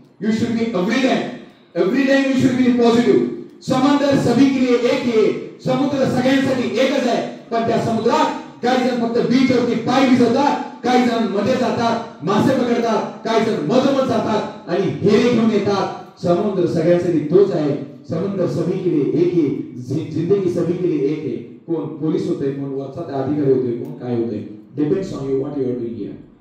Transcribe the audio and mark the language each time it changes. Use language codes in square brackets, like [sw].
[en] You should be every time you should be positive. [hi] समंदर सभी के लिए एक है, [mr] समुद्र सगळ्यांसाठी एकच आहे. पण त्या समुद्रात काही जण फक्त बीच वरती पाय भिजवतात, काही जण मध्ये जातात, मासे पकडतात, काही जण मधोमध जातात आणि हेरे घेऊन येतात. समुद्र सगळ्यांसाठी तोच आहे. [hi] समंदर सभी के लिए एक है, जिंदगी सभी के लिए एक है. [mr] कोण पोलीस होते, कोण वरचा अधिकारी होते, कोण काय होते, [en] Depends on you what you are doing here.